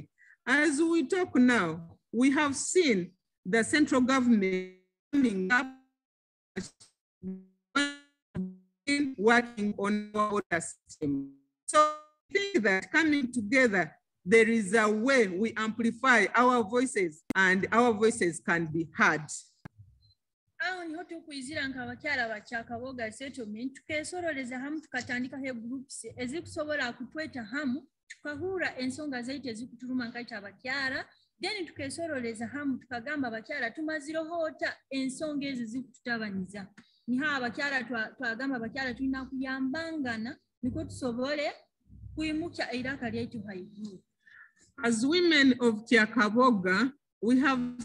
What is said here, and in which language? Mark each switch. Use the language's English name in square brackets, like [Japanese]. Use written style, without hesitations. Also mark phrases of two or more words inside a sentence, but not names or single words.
[English] As we talk now, we have seen the central government coming up working on our water system. So I think that coming together, there is a way we amplify our voices and our voices can be heard. [Tooro] Aho niho tukwizira nk'abakyala ba Kaboga settlement tukesoroleza hamu tukatandika he groups ezikusobola kutweta hamu tukahura ensonga zaitu ezikutuluma nkaita abakyala then tukesoroleza hamu tukagamba abakyala tumazirohota ensonga ezo zikututabaniza niho abakyala twagamba abakyala tulina kuyambangana niko tusobole kuyimuka iraka lyaitu haiguru. [English] As women of Kaboga, we have